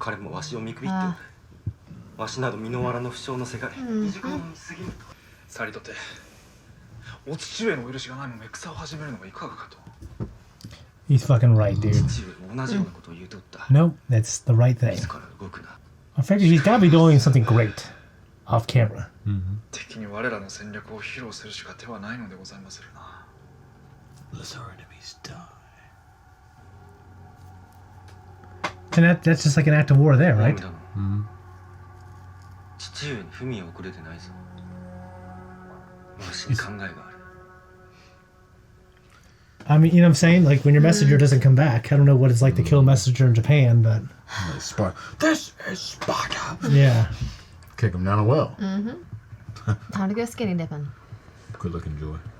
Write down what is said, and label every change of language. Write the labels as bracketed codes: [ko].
[ja] 彼もわしを見くびっておる。わしなど身の藁の不詳のせがれ。未熟者に過ぎぬと。さりとて、お父上のお許しがないまま戦を始めるのがいかがかと。 [en] He's fucking right, dude. [ja] 父上も同じようなことを言うとった。 [en] Nope, that's the right thing. [ja] 自ら動くな。 [en] I figure he's gotta be doing something great off camera. [ja] 敵に我らの戦略を披露するしか手はないのでございまするな。 [en] Let our enemies die. And that's just like an act of war there, right? [ja] 父上に文を送れてないぞ。わしに考えがある。 [en] I mean, you know what I'm saying? Like, when your messenger doesn't come back, I don't know what it's like to kill a messenger in Japan, but... This is Sparta. Yeah. Kick him down a well. Time to go skinny dipping. Good looking Joy.